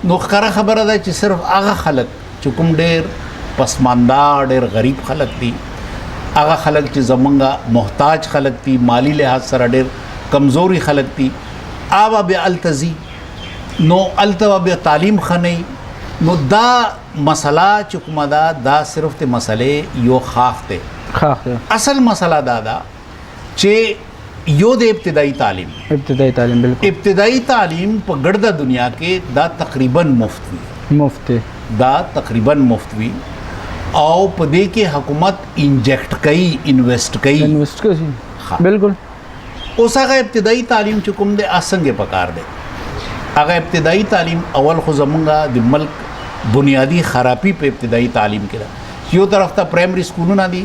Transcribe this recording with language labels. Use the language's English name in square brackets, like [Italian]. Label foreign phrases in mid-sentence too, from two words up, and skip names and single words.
[Pashto] نو ښکاره خبره ده چې صرف هغه خلک چې کوم ډېر پسمانده ډېر غریب خلک دي هغه خلک چې زمونږ محتاج خلک دي مالی لحاظ سره ډېر کمزوري خلک دي هغه بیا هلته ځي نو هلته بیا تعلیم ښه نه نو دا مسله چې کومه ده دا صرف د مسلې یو خاخ دی اصل مسله دا ده چې یو د ابتدائی تعلیم بالکل ابتدائی تعلیم په ګرده دنیا کې دا تقریبا مفت دا تقریبا مفت وي او په دې کې حکومت انجیکټ کوي انویسټ کوي بالکل اوس هغه ابتدائی تعلیم چې کوم دی څنګه پکار دی هغه ابتدائی تعلیم اول خو زمونږ د ملک بنیادی خرابی په ابتدائی تعلیم کې ده یو طرف ته پرایمری سکولونه دي